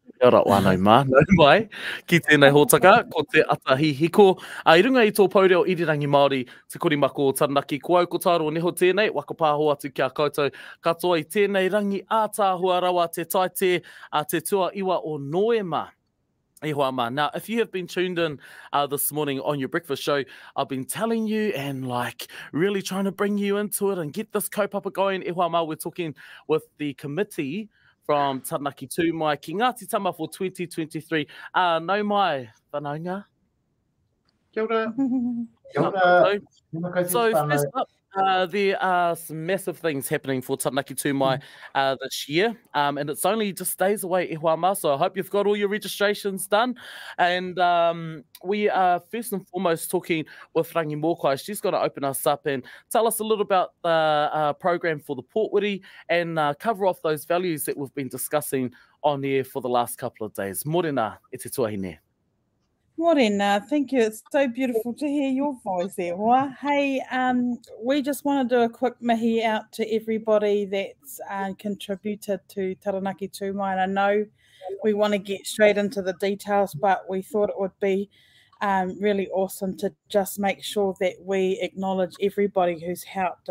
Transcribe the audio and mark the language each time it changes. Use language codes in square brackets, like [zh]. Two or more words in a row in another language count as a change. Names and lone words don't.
[mi] Kia ora wānau mā, nau mai, ki tēnei hōtaka, ko Te Ata Hīhiko. I runga I tō paureo irirangi Māori, te korimako o Taranaki Kū ko Taiaroa Neho tēnei, waka pāho atu kia koutou, katoa I tēnei rangi ātāhua rawa te taite, te tua iwa o Noema. [en] Now, if you have been tuned in this morning on your breakfast show, I've been telling you and like really trying to bring you into it and get this kaupapa going. We're talking with the committee from Taranaki Tū Mai ki Ngāti Tama for 2023. [mi] Nau mai, whanaunga. Kia ora. Kia ora. [en] So first up, there are some massive things happening for Taranaki Tū Mai this year, and it's only just days away, so I hope you've got all your registrations done. And we are first and foremost talking with Rangimokai. She's going to open us up and tell us a little about the program for the Portwiri and cover off those values that we've been discussing on air for the last couple of days. [mi] Morena, e te tuahine. Morena, [en] thank you. It's so beautiful to hear your voice there. Hey, we just want to do a quick mihi out to everybody that's contributed to Taranaki Tū Mai. And I know we want to get straight into the details, but we thought it would be really awesome to just make sure that we acknowledge everybody who's helped.